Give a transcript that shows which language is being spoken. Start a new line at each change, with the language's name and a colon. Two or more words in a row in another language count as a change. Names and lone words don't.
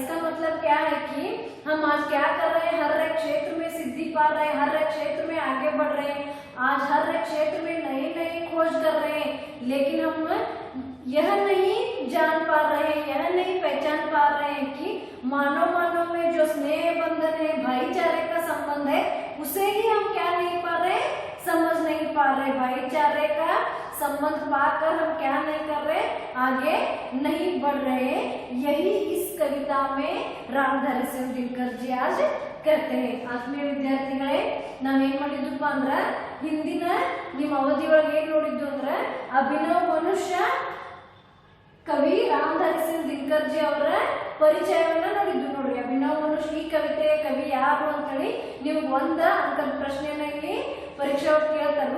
Hindi: इसका मतलब क्या है कि हम आज क्या कर रहे हैं, हर एक क्षेत्र में सिद्धि पा रहे हैं, हर एक क्षेत्र में आगे बढ़ रहे हैं, आज हर एक क्षेत्र में नई नई खोज कर रहे हैं, लेकिन हम यह नहीं जान पा रहे हैं, यह नहीं पहचान पा रहे हैं कि मानव में जो स्नेह बंधन है, भाईचारे का संबंध है, उसे ही हम क्या नहीं पा रहे, समझ नहीं पा रहे। भाईचारे का संबंध पाकर हम क्या नहीं कर रहे, आगे नहीं बढ़ रहे। यही इस कविता में रामधारी सिंह दिनकर जी आज कहते हैं।
Kannada: ಆತ್ಮೀಯ ವಿದ್ಯಾರ್ಥಿಗಳೇ, ನಾವೇನ್ ಮಾಡಿದ್ವಪ್ಪ ಅಂದ್ರ ಹಿಂದಿನ ನಿಮ್ಮ ಅವಧಿ ಒಳಗೆ ಏನ್ ನೋಡಿದ್ವು ಅಂದ್ರ ಅಭಿನವ್ ಮನುಷ್ಯ ಕವಿ ರಾಮಧಾರಿ ಸಿಂಗ್ ದಿನಕರ್ ಜಿ ಅವರ ಪರಿಚಯವನ್ನ ನೋಡಿದ್ವಿ ನೋಡ್ರಿ। ಅಭಿನವ್ ಮನುಷ್ಯ ಈ ಕವಿತೆಯ ಕವಿ ಯಾರು ಅಂತ ಹೇಳಿ ನೀವು ಒಂದ ಅಂಕದ ಪ್ರಶ್ನೆಯನ್ನ ಇಲ್ಲಿ ಪರೀಕ್ಷೆ ಒಳಗೆ ಕೇಳ್ತಾರು।